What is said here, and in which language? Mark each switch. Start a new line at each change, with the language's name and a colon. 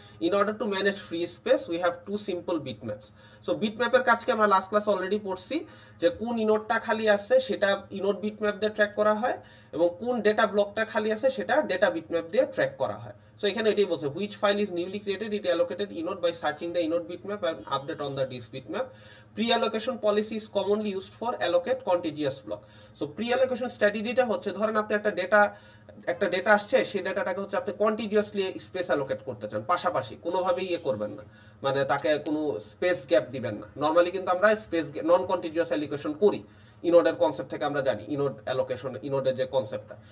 English: In order to manage free space we have to simple bit maps.
Bangla: So bit ম্যাপের কাজকে আমরা last class already পড়ছি, যে কোন ইনোডটা খালি আছে সেটা ইনোড বিট ম্যাপ দিয়ে ট্র্যাক করা হয়, এবং কোন ডেটা ব্লকটা খালি আছে সেটা ডেটা বিট ম্যাপ দিয়ে ট্র্যাক করা হয়। সো এখানে এটাই বলছে,
English: Which file is newly created it allocated inode by searching the inode bitmap and update on the disk bitmap. Pre-allocation policy is commonly used for allocate contiguous block.
Bangla: So pre-allocation strategy-টা হচ্ছে, ধরেন আপনি একটা data আসছে, সেই ডেটাটাকে হচ্ছে আপনি continuously space allocate করতে চান, পাশাপাশি কোনোভাবেই ইয়ে করবেন না, মানে তাকে কোনো স্পেস গ্যাপ দিবেন না। নর্মালি কিন্তু আমরা স্পেস নন কন্টিনিউয়াস অ্যালোকেশন করি, ইনোডের কনসেপ্ট থেকে আমরা জানি ইনোড অ্যালোকেশন, ইনোডের যে কনসেপ্টটা।